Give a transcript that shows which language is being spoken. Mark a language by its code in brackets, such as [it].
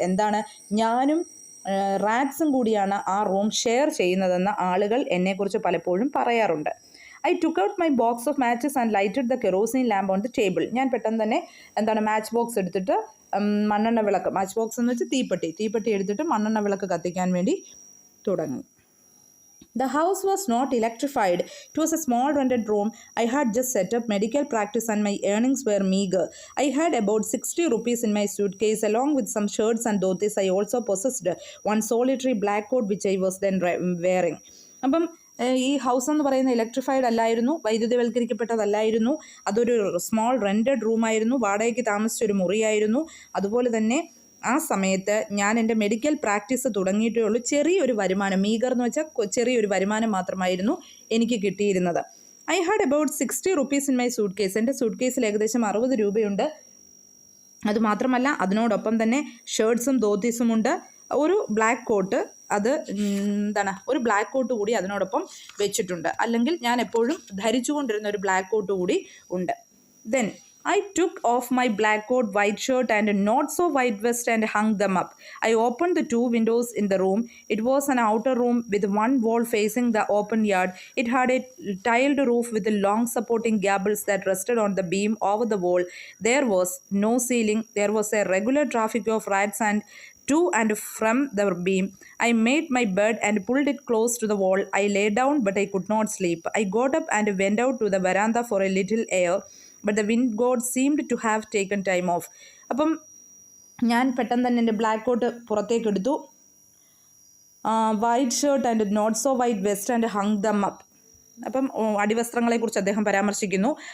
[ml] എന്താണ്, ഞാനും റാറ്റ്സും കൂടിയാണ് ആ റൂം ഷെയർ ചെയ്യുന്നതെന്ന് ആളുകൾ എന്നെക്കുറിച്ച് പലപ്പോഴും പറയാറുണ്ട്. [en] I took out my box of matches and lighted the kerosene lamp on the table. [ml] ഞാൻ പെട്ടെന്ന് തന്നെ മാച്ച് ബോക്സ് എടുത്തിട്ട് മണ്ണെണ്ണ വിളക്ക്, മാച്ച് ബോക്സ് എന്ന് വെച്ചാൽ തീപ്പെട്ടി എടുത്തിട്ട് മണ്ണെണ്ണ വിളക്ക് കത്തിക്കാൻ വേണ്ടി തുടങ്ങി. [en] The house was not electrified. It was a small rented room. I had just set up medical practice and my earnings were meager. I had about 60 rupees in my suitcase along with some shirts and dhotis. I also possessed one solitary black coat which I was then wearing. [ml] അപ്പം ഈ house എന്ന് പറയുന്ന electrified അല്ലായിരുന്നു, വൈദ്യുതിവൽക്കരിക്കപ്പെട്ടതല്ലായിരുന്നു. അതൊരു small rented റൂമായിരുന്നു, വാടകയ്ക്ക് താമസിച്ചൊരു മുറിയായിരുന്നു. അതുപോലെ തന്നെ ആ സമയത്ത് ഞാൻ എൻ്റെ മെഡിക്കൽ പ്രാക്ടീസ് തുടങ്ങിയിട്ടേ ഉള്ളൂ. ചെറിയൊരു വരുമാനം, മീഗർ എന്ന് വെച്ചാൽ ചെറിയൊരു വരുമാനം മാത്രമായിരുന്നു എനിക്ക് കിട്ടിയിരുന്നത്. [en] I had about 60 rupees in my suitcase. [ml] എൻ്റെ സൂട്ട് കേസിൽ ഏകദേശം 60 രൂപയുണ്ട്. അതുമാത്രമല്ല, അതിനോടൊപ്പം തന്നെ ഷർട്ട്സും ധോത്തീസും ഉണ്ട്. ഒരു ബ്ലാക്ക് കോട്ട്, അത് ഒരു ബ്ലാക്ക് കോട്ട് കൂടി അതിനോടൊപ്പം വെച്ചിട്ടുണ്ട്. അല്ലെങ്കിൽ ഞാൻ എപ്പോഴും ധരിച്ചുകൊണ്ടിരുന്ന ഒരു ബ്ലാക്ക് കോട്ട് കൂടി ഉണ്ട്. [en] Then I took off my black coat, white shirt and not so white vest and hung them up. I opened the 2 windows in the room. It was an outer room with one wall facing the open yard. It had a tiled roof with long supporting gables that rested on the beam over the wall. There was no ceiling. There was a regular traffic of rats and to and from the beam. I made my bed and pulled it close to the wall. I lay down, but I could not sleep. I got up and went out to the veranda for a little air. But the wind god seemed to have taken time off. [ml] അപ്പം ഞാൻ പെട്ടെന്ന് തന്നെ എൻ്റെ black coat പുറത്തേക്ക് എടുത്തു. [en] White shirt and not so white vest and hung them up. [ml] അപ്പം അടിവസ്ത്രങ്ങളെക്കുറിച്ച് അദ്ദേഹം പരാമർശിക്കുന്നു.